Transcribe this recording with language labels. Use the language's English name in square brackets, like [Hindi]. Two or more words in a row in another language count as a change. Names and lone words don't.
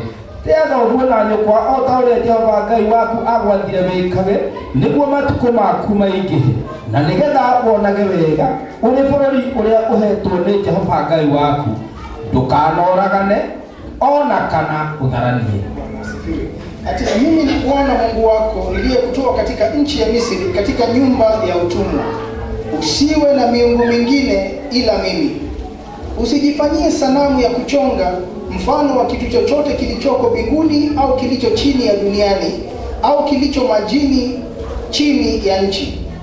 [Kikuyu] Tĩaga ũguo na nyũkwa o ta ũrĩa Jehova Ngai waku agwathire wĩkage, nĩguo matukũ maku maingĩhe, na nĩgetha wonage wega ũrĩ bũrũri ũrĩa ũhetwo nĩ Jehova Ngai waku. Ndũkanoragane ona kana ũtharanie. [Swahili] Ati mimi ni Bwana Mungu wako niliyekutoa katika nchi ya Misri, katika nyumba ya utumwa. Usiwe na miungu mingine ila mimi. Usijifanyie sanamu ya kuchonga mfano wa kitu chochote kilichoko mbinguni au kilicho chini ya duniani au kilicho majini chini ya nchi.